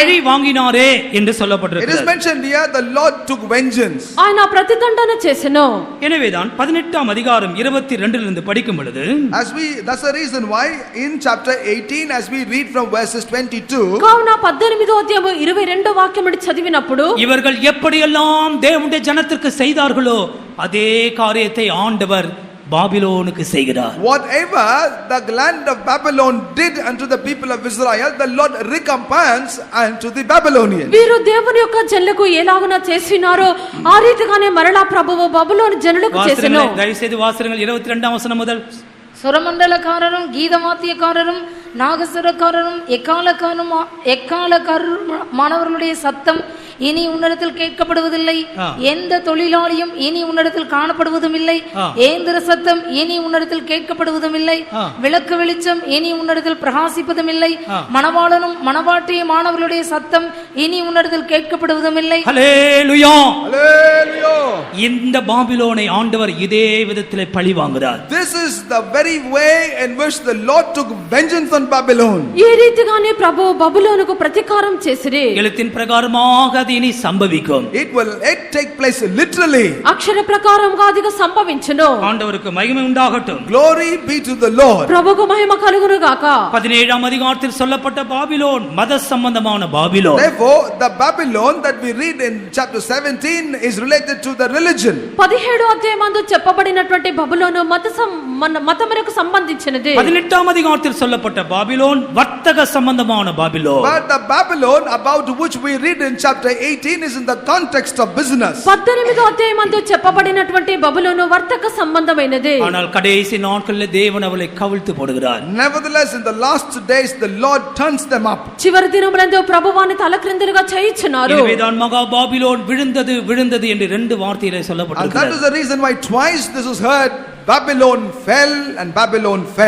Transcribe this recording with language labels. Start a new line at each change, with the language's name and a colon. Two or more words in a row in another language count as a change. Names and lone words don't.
Tamil: என்று
English: It is
Tamil: சொல்லப்பட்டிருக்கிறது.
English: mentioned here, the Lord took vengeance.
Telugu: ఆయన ప్రతిదండన చేసెను.
Tamil: எனவேதான் 18ஆம் அதிகாரம் 22 படிக்கும் பொழுது
English: That's the reason why in chapter 18, as we read from verses 22,
Telugu: కావున 18వ అధ్యాయము 22వ వాక్యం నుండి చదివినప్పుడు
Tamil: இவர்கள் எப்படியெல்லாம் தேவனுடைய ஜனத்திற்கு செய்தார்களோ அதே காரியத்தை ஆண்டவர் பாபிலோனுக்கு செய்கிறார்.
English: whatever the land of Babylon did unto the people of Israel, the Lord recompense unto the Babylonians.
Telugu: వీరు దేవుని యొక్క జనులకు ఎలాగున చేసినారో ఆ రీతిగానే మరలా ప్రభువు బబులోను జనులకు చేసెను.
Tamil: దయచేసి వాసనங்கள் 22ஆம் வசனம் முதல். சுரமண்டலக்காரரும் கீதவாத்தியக்காரரும் நாகசுரக்காரரும் எக்காலக்காரரும் மாணவர்களுடைய சத்தம் இனி உன்னிடத்தில் கேட்கப்படுவதில்லை. எந்த தொழிலாளியும் இனி உன்னிடத்தில் காணப்படுவதும் இல்லை. ஏந்திர சத்தம் இனி உன்னிடத்தில் கேட்கப்படுவதும் இல்லை. விளக்கு வெளிச்சம் இனி உன்னிடத்தில் பிரகாசிப்பதும் இல்லை. மணவாளனும் மணவாட்டிய மாணவர்களுடைய சத்தம் இனி உன்னிடத்தில் கேட்கப்படுவதும் இல்லை. ஹல்லேலூயா, ஹல்லேலூயா. இந்த பாபிலோனை ஆண்டவர் இதே விதத்திலே பழி வாங்குகிறார்.
English: This is the very way in which the Lord took vengeance on Babylon.
Telugu: ఈ రీతిగానే ప్రభువు బబులోనుకు ప్రతీకారం చేసిరి.
Tamil: எழுத்தின் பிரகாரமாக அது இனி சம்பவிக்கும்.
English: It will take place literally.
Telugu: అక్షర ప్రకారంగా అది సంభవించును.
Tamil: ஆண்டவருக்கு மகிமை உண்டாகட்டும்.
English: Glory be to the Lord.
Telugu: ప్రభువుకు మహిమ కలుగును గాక.
Tamil: 17ஆம் அதிகாரத்தில் சொல்லப்பட்ட பாபிலோன் மத சம்பந்தமான பாபிலோன்.
English: Therefore the Babylon that we read in chapter 17 is related to the religion.
Telugu: 17వ అధ్యాయమందు చెప్పబడినటువంటి బబులోను మతమునకు సంబంధించినది.
Tamil: 18ஆம் அதிகாரத்தில் சொல்லப்பட்ட பாபிலோன் வர்த்தக சம்பந்தமான பாபிலோன்.
English: But the Babylon about which we read in chapter 18 is in the context of business.
Telugu: 18వ అధ్యాయమందు చెప్పబడినటువంటి బబులోను వర్తక సంబంధమైనది.
Tamil: ஆனால் கடைசி நாட்களில் தேவன் அவளை கவிழ்த்து போடுகிறார்.
English: Nevertheless in the last days the Lord turns them up.
Telugu: చివరి దినములందు ప్రభువాని తలక్రిందులుగా చేయుచున్నారు.
Tamil: எனவேதான் மகா பாபிலோன் விழுந்தது என்று ரெண்டு வார்த்தையிலே
English: And
Tamil: சொல்லப்பட்டிருக்கிறது.
English: that is the reason why twice this is heard, Babylon fell and Babylon fell.